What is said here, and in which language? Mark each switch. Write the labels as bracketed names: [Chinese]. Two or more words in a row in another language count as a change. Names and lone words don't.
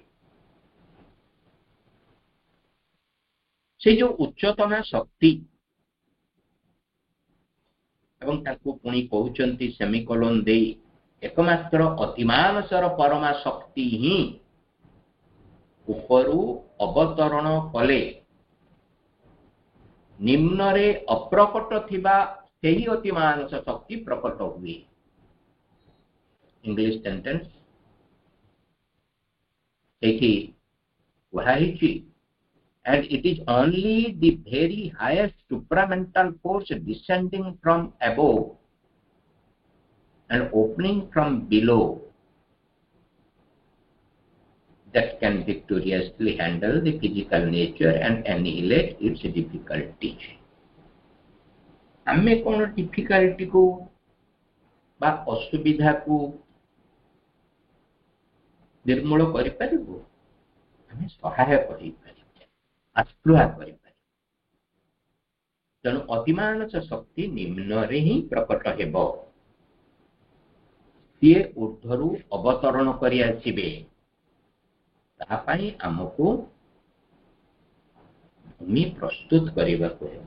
[Odia] ସେ ଯୋଉ ଉଚ୍ଚତମ ଶକ୍ତି ଏବଂ ତାକୁ ପୁଣି କହୁଛନ୍ତି ସେମିକୋଲନ ଦେଇ ଏକମାତ୍ର ଅତିମାନସର ପରମା ଶକ୍ତି ହିଁ ଉପରୁ ଅବତରଣ କଲେ ନିମ୍ନରେ ଅପ୍ରକଟ ଥିବା ସେହି ଅତିମାନସ ଶକ୍ତି ପ୍ରକଟ ହୁଏ। [English] English sentence [Odia] ସେଇଠି କୁହା ହେଇଛି, [English] and it is only the very highest supramental force descending from above and opening from below that can victoriously handle the physical nature and annihilate its difficulties. [Odia] ଆମେ କଣ difficulty को ବା असुविधा को निर्मूल କରିପାରିବୁ? ଆମେ ସହାୟ କରିପାରିବୁ, ଆସ୍ପୃହା କରିପାରିବୁ। ତେଣୁ ଅତିମାନସ ଶକ୍ତି ନିମ୍ନରେ ହିଁ ପ୍ରକଟ ହେବ। ସିଏ ଊର୍ଦ୍ଧ୍ୱରୁ ଅବତରଣ କରି ଆସିବେ। ତା ପାଇଁ ଆମକୁ ଭୂମି ପ୍ରସ୍ତୁତ କରିବାକୁ ହେବ।